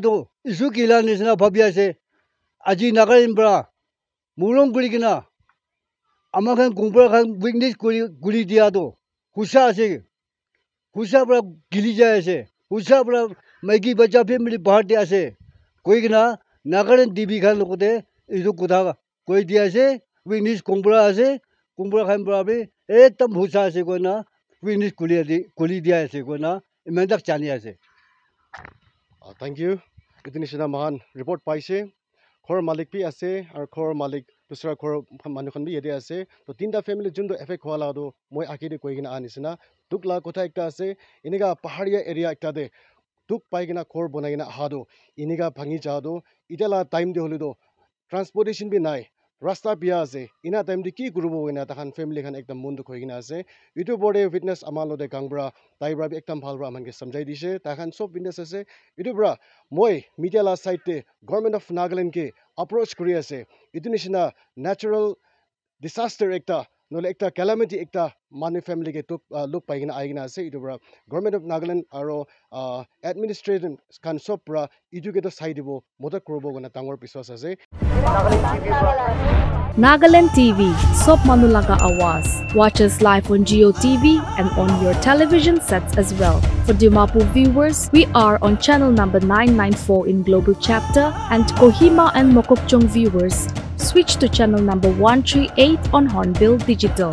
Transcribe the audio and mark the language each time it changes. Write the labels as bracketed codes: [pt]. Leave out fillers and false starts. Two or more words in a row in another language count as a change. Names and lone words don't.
[nag] to isu kila nisna bhabya ase aji Nagaland bra mulong guli gina amakan kumbra kan witness guli dia to husa ase husa bra gili jay ase husa bra megi bacha family party ase koi gina Nagaland TV kan lokote isu kutha koi dia ase witness kumbra ase kumbra kan bra be ekdam husa ase koina witness guli dia ase koina imendak chani ase. [en] Thank you [nag] itu nishina mahan report paise khor malik bi ase ar khor malik dusra khor manu khan bi yede ase to tinda family jundo effect hwa la do moi akide koigina anisina tukla kotha ekta ase iniga pahariya area ekta de tuk paigina khor bonaigina aha do iniga bhangi ja do itela time de holido transportation bi nai rasta bia ase ina time di ki kurubo ina takhan family khan ekdam mun duk hoigina ase itu bode witness amalo de gangbra tai bra ekdam bhal bra manke samjai dise takhan sob witness ase itu bra moi media la side te [en] government of Nagaland [nag] ke approach kuri ase itu nishina [en] natural disaster [nag] ekta nole ekta calamity ekta manu family ke look paigina aigina ase itu bra [en] government of Nagaland [nag] aro administration kan sob bra itu ke to side dibo modak kurubo gona tangor piswas ase Nagaland TV, Sop Manulaga Awas. [en] Watch us live on Geo TV and on your television sets as well. For Dimapur viewers, we are on channel number 994 in Global Chapter, and Kohima and Mokokchung viewers, switch to channel number 138 on Hornbill Digital.